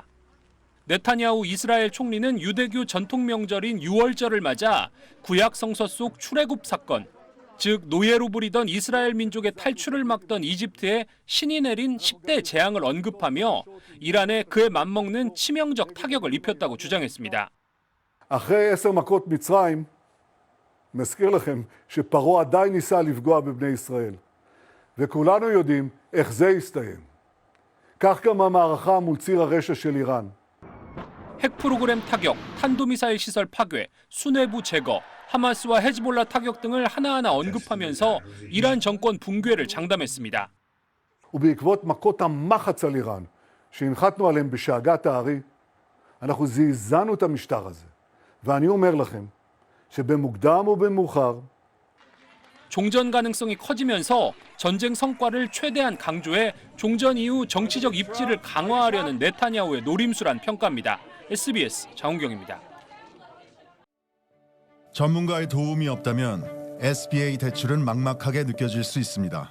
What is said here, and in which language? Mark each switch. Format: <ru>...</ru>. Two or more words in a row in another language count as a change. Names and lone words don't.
<ko>네타냐후 이스라엘 총리는 유대교 전통 명절인 유월절을 맞아 구약 성서 속 출애굽 사건, 즉 노예로 부리던 이스라엘 민족의 탈출을 막던 이집트에 신이 내린 10대 재앙을 언급하며 이란에 그에 맞먹는 치명적 타격을 입혔다고 주장했습니다.</ko> <he>אחרי 10 מכות מצרים, מזכיר לכם שפרעה עדיין ניסה לפגוע בבני ישראל. וכולנו יודעים איך זה הסתיים. כך גם המערכה מול ציר הרשע של איראן.</he> <ko>핵 프로그램 타격, 탄도미사일 시설 파괴, 수뇌부 제거, 하마스와 헤즈볼라 타격 등을 하나하나 언급하면서 이란 정권 붕괴를 장담했습니다.</ko> <he>ובעקבות מכות המחץ על איראן, שהנחתנו עליהם בשאגת הארי, אנחנו זעזענו את המשטר הזה. ואני אומר לכם שבמוקדם או במאוחר</he> <ko>종전 가능성이 커지면서 전쟁 성과를 최대한 강조해 종전 이후 정치적 입지를 강화하려는 네타냐후의 노림수란 평가입니다. SBS 장훈경입니다. 전문가의 도움이 없다면 SBA 대출은 막막하게 느껴질 수 있습니다.</ko>